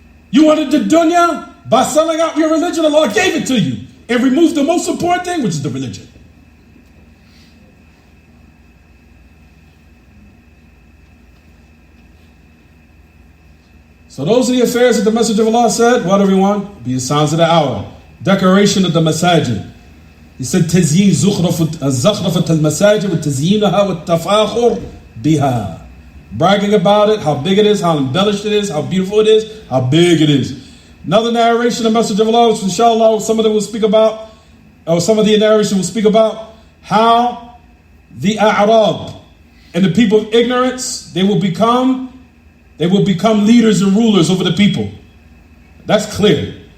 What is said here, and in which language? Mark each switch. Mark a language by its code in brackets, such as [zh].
[en] You wanted the dunya by selling out your religion. Allah gave it to you and removed the most important thing, which is the religion. So those are the affairs that the Messenger of Allah said. What, everyone? Be the signs of the hour. Decoration of the masajid. He said, [ar] تزيين زخرفة المساجد وتزيينها والتفاخر بها. [en] Bragging about it, how big it is, how embellished it is, how beautiful it is, how big it is. Another narration of the Message of Allah, which inshallah some of them will speak about, or some of the narration will speak about, how the A'rab and the people of ignorance, they will become leaders and rulers over the people. That's clear.